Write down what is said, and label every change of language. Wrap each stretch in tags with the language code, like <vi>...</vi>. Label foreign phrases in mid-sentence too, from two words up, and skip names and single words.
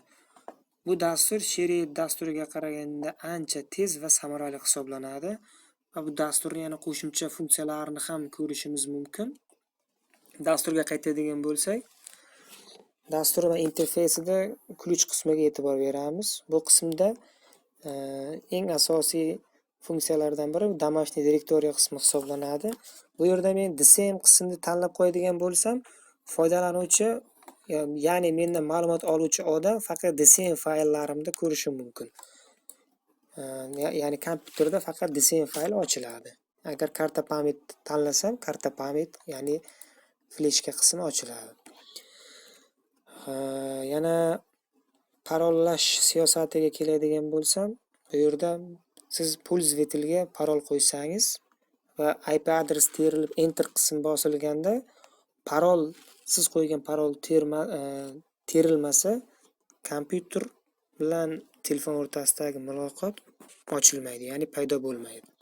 <uz>Bu dastur sherik dasturiga qaraganda ancha tez va samarali hisoblanadi va bu dasturning yana qo'shimcha funksiyalarini ham ko'rishimiz mumkin. Dasturga qaytadigan bo'lsak, dastur va interfeysida ключ qismiga e'tibor beramiz. Bu qismda eng asosiy funksiyalardan biri домашний direktoriya qismi hisoblanadi. Bu yerda men</uz> <en>the same</en> <uz>qismini tanlab qo'yadigan bo'lsam, foydalanuvchi ya'ni mendan ma'lumot oluvchi odam faqat</uz> <en>the same</en> <uz>fayllarimni ko'rishi mumkin. Ya'ni kompyuterda faqat</uz> <en>the same</en> <uz>fayl ochiladi. Agar</uz> <ru>карта память</ru> <uz>tanlasam,</uz> <ru>карта память,</ru> <uz>ya'ni fleshka qismi ochiladi. Yana parollash siyosatiga keladigan bo'lsam, bu yerda siz pользовательga parol qo'ysangiz va IP adres terilib enter qismi bosilganda parol siz qo'ygan parol terilmasa kompyuter bilan telefon o'rtasidagi muloqot ochilmaydi, ya'ni paydo bo'lmaydi.</uz>